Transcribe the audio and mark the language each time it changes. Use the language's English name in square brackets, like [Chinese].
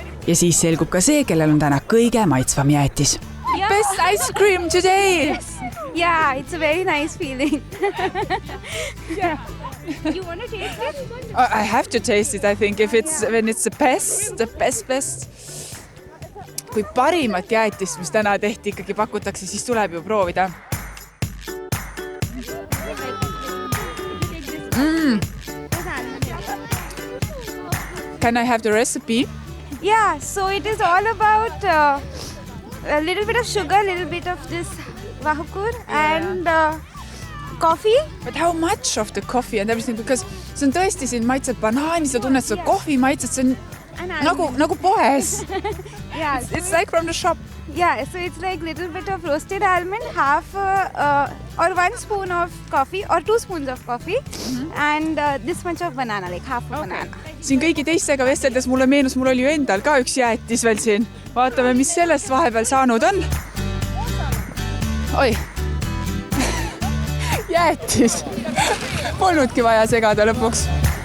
[Estonian] Ja siis selgub ka see, kellel on täna kõige maitsvam jäätis. [English] Yeah. Best ice cream today! Yes. Yeah, it's a very nice feeling. Yeah. You want to taste it? I have to taste it, I think, when it's the best. [Estonian] Kui parimat jäätist, mis täna tehti, ikkagi pakutakse, siis tuleb ju proovida. [English] Can I have the recipe? Yeah, so it is all about a little bit of sugar, a little bit of this [Estonian] vahukur [English] and coffee. But how much of the coffee and everything? Because [Estonian] see on tõesti siin maitsed banaani, sa tunned seda kohvi maitset, see on nagu poes. [English] Yeah, It's like from the shop. Yeah, so it's like little bit of roasted almond, half or 1 spoon of coffee or 2 spoons of coffee and this much of banana, like half of banana. [Estonian] Siin kõigi teistega vesteldes mulle meenus, mul oli ju endal ka üks jäätis veel siin. Vaatame, mis sellest vahepeal saanud on. Oi, jäätis. Polnudki vaja segada lõpuks.